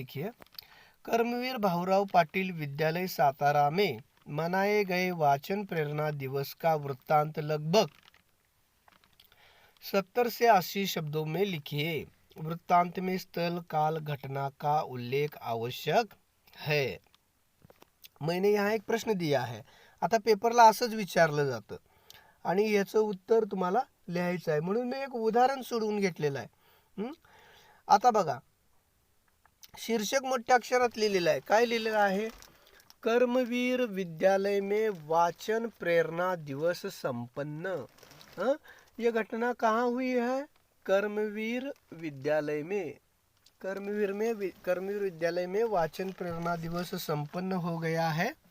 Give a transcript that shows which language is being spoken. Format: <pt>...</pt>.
<hi>देखिए, कर्मवीर भाऊराव पाटिल विद्यालय सातारा में मनाए गए वाचन प्रेरणा दिवस का वृत्तांत लगभग 70 से 80 शब्दों में लिखिए। वृत्तांत में स्थल काल घटना का उल्लेख आवश्यक है। मैंने यहाँ एक प्रश्न दिया</hi> <mr>आहे. आता पेपरला असंच विचारलं जातं आणि याचं उत्तर तुम्हाला लिहायचं आहे, म्हणून मी एक उदाहरण सोडवून घेतलेलं आहे. आता बघा, शीर्षक मोठ्या अक्षरात लिहिलेलं आहे. काय लिहिलेलं आहे?</mr> <hi>कर्मवीर विद्यालय में वाचन प्रेरणा दिवस संपन्न. ये घटना कहाँ हुई है? कर्मवीर विद्यालय में. कर्मवीर विद्यालय में वाचन प्रेरणा दिवस संपन्न हो गया है.</hi>